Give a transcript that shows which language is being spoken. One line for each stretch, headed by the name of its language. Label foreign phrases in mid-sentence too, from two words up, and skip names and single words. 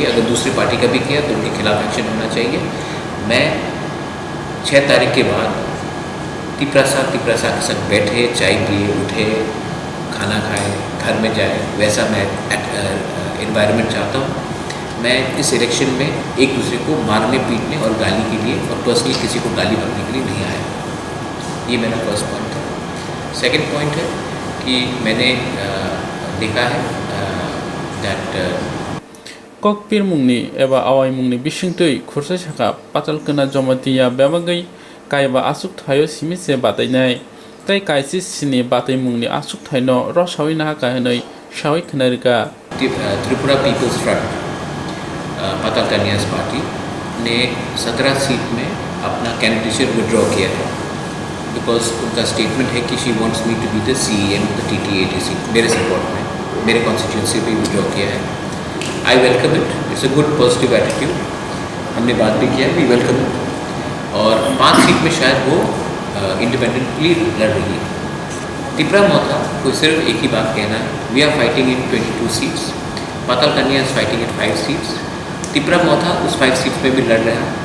Hindi: अगर दूसरी पार्टी का भी किया तो उनके खिलाफ एक्शन होना चाहिए. मैं 6 तारीख के बाद तिपरासा के साथ बैठे, चाय पिए, उठे, खाना खाए, घर में जाए, वैसा मैं एनवायरनमेंट चाहता हूँ. मैं इस इलेक्शन में एक दूसरे को मारने, पीटने और गाली के लिए और पर्सनली किसी को गाली भरने के लिए नहीं आया. ये मेरा
English: first point
Hindi: है.
English: second point
Hindi: है कि मैंने देखा है दैट
Kok Borok: kokpir mungni eba awai mungni bisingtui khursa saka patal kana jomatiya bebagai kaiba asuk thayo simise batainai tai kaisi sini batai mungni asuk thaino rosawi na ka hanai shawi khnarika.
Hindi: त्रिपुरा पीपल्स फ्रंट पाताल कन्यास पार्टी ने 17 सीट में अपना
English: candidateship withdraw
Hindi: किया है.
English: बिकॉज उनका स्टेटमेंट
Hindi: है कि
English: she wants me to be the CEM of the TTADC.
Hindi: मेरे सपोर्ट में, मेरे कॉन्स्टिट्यूंसी भी विड्रॉ किया है.
English: I welcome it. It's a good positive attitude.
Hindi: हमने बात भी किया,
English: we welcome it.
Hindi: और 5 सीट में शायद वो इंडिपेंडेंटली लड़ रही है. तिपरा मोथा को सिर्फ एक ही बात कहना है,
English: we are fighting in 22 seats.
Hindi: पाताल कन्या
English: is fighting in 5 seats.
Hindi: तिपरा मोथा उस 5 सीट्स में भी लड़ रहा है.